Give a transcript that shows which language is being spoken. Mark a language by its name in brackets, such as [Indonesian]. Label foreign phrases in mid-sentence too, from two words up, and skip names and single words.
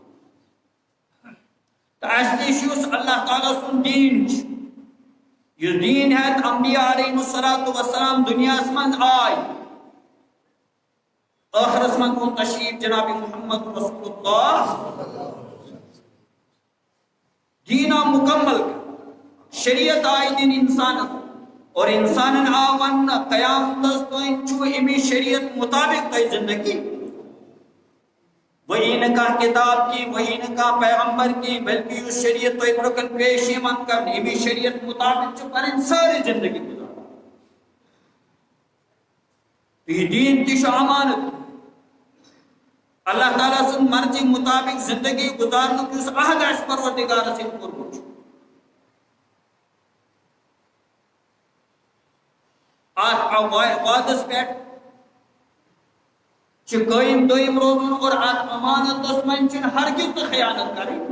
[Kashmiri] تہٕ اَسہِ نِش یُس اللہ تعالیٰ سُنٛد دیٖن چھُ یُس دیٖن ہیٚتھ انبیاء [Arabic] علیہم الصلاۃ والسلام [Kashmiri] دُنیاہس منٛز آے ٲخرس منٛز اوٚن تشریٖف جناب محمد رسول اللہ. دیٖن آو مکمل شریعت آیہِ دِنہٕ انسانس اور انسانن آو وننہٕ قیامتس تام چھُ امی شریعت مطابق تۄہہِ زندگی. وہی نہ کانٛہہ کتاب کی وہی نہ کانٛہہ پیغمبر کی بلکہ یُس شریعت تۄہہِ برونٛہہ کَنہِ پیش یِوان کرنہٕ امی شریعت مطابق چھِ پنٕنۍ سٲرٕے زندگی گُزارٕنۍ. تہٕ یہِ دیٖن تہِ چھُ امانت. اللہ تعالیٰ سٕنٛز مرضی مطابق زندگی گُزارنُک یُس عہد آسہِ پروردگارس سۭتۍ کوٚرمُت چھُ اتھ وعدس پٮ۪ٹھ چھِ قٲیِم دٲیِم روزُن اور اتھ امانتس منٛز چھِنہٕ ہرگز تہِ خیانت کرٕنۍ.